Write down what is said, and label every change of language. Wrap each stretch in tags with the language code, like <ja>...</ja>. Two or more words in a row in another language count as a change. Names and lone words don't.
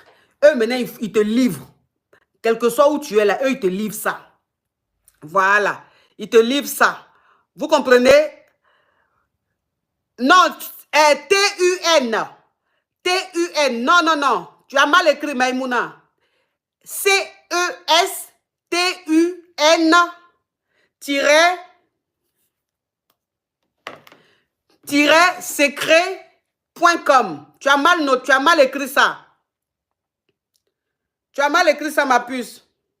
<fr>Eux, maintenant, ils te livrent. Quel que soit où tu es, là, eux, ils te livrent ça. Voilà. Ils te livrent ça. Vous comprenez? Non, T-U-N. T-U-N. Non, non, non. Tu as mal écrit, Maïmouna. C-E-S-T-U-N secret.com. Tu as mal écrit ça. Tu as mal écrit ça, ma puce.</fr>